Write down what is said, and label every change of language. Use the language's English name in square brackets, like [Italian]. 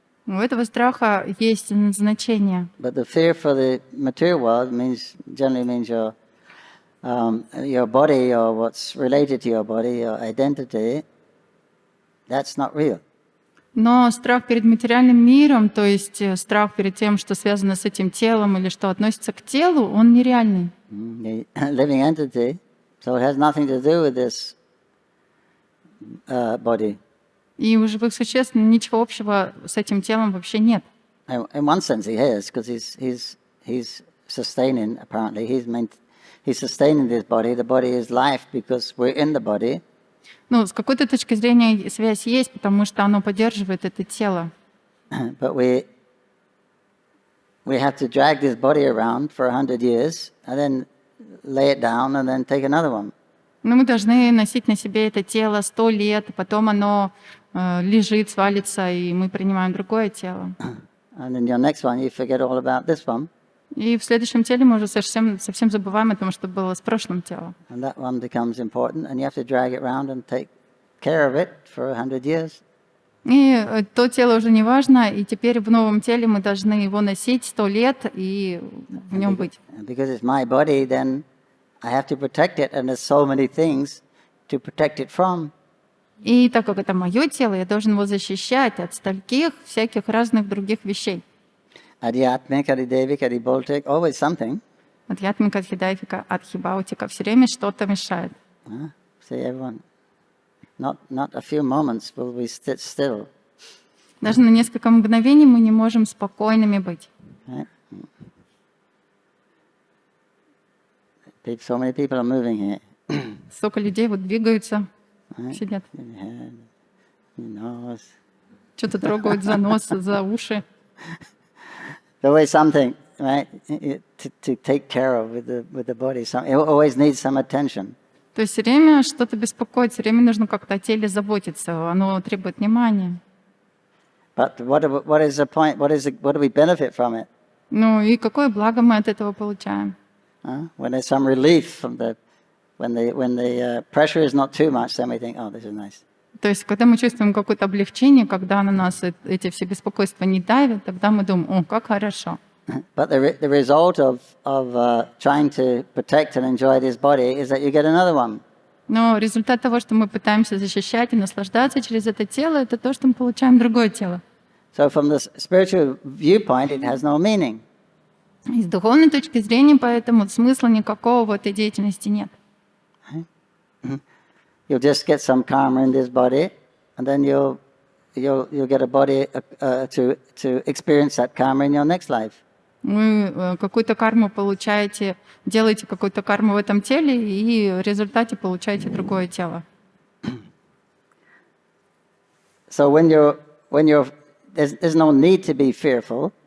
[Russian] У этого страха есть значение. [English] But the fear for the material world generally means your body or what's related to your body, your identity. That's not real. [Russian] Но страх перед материальным миром, то есть страх перед тем, что связано с этим телом или что относится к телу, он нереальный. [English] The living entity, so it has nothing to do with this body. [Russian] И у живых существ ничего общего с этим телом вообще нет. [English] In one sense, he has, because he's sustaining. Apparently, he's sustaining this body. The body is life because we're in the body. [Russian] Ну, с какой-то точки зрения связь есть, потому что оно поддерживает это тело. [English] But we have to drag this body around for 100 years and then lay it down and then take another one. [Russian] Но мы должны носить на себе это тело 100 лет, потом оно лежит, свалится, и мы принимаем другое тело. [English] And in your next one, you forget all about this one. [Russian] И в следующем теле мы уже совсем забываем о том, что было с прошлым телом. [English] And that one becomes important, and you have to drag it around and take care of it for 100 years. [Russian] И то тело уже не важно, и теперь в новом теле мы должны его носить 100 лет и в нем быть. [English] Because it's my body, then I have to protect it, and there's so many things to protect it from. [Russian] И так как это мое тело, я должен его защищать от стольких всяких разных других вещей. [English] Adhyatmik, adhidevik, adhiboltik, always something. [Russian] Адхьятмика, адхидайфика, адхибаутика. Все время что-то мешает. [English] See, everyone, not a few moments will we sit still. [Russian] Даже на несколько мгновений мы не можем спокойными быть. [English] Right? So many people are moving here. [Russian] Столько людей вот двигаются, сидят. Что-то трогают за нос, за уши. [English] There's always something, right, to take care of with the body. It always needs some attention. [Russian] То есть все время что-то беспокоит, все время нужно как-то о теле заботиться, оно требует внимания. [English] But what is the point? What do we benefit from it? [Russian] Ну и какое благо мы от этого получаем? [English] When there's some relief from when the pressure is not too much, then we think, oh, this is nice. [Russian] То есть, когда мы чувствуем какое-то облегчение, когда на нас эти все беспокойства не давят, тогда мы думаем, о, как хорошо. [English] But the result of trying to protect and enjoy this body is that you get another one. [Russian] Но результат того, что мы пытаемся защищать и наслаждаться через это тело, это то, что мы получаем другое тело. [English] So from the spiritual viewpoint, it has no meaning. [Russian] И с духовной точки зрения, поэтому смысла никакого в этой деятельности нет. [English] You'll just get some karma in this body, and then you'll get a body to experience that karma in your next life. [Russian] Вы какую-то карму получаете, делаете какую-то карму в этом теле, и в результате получаете другое тело. [English] So when you're there's no need to be fearful.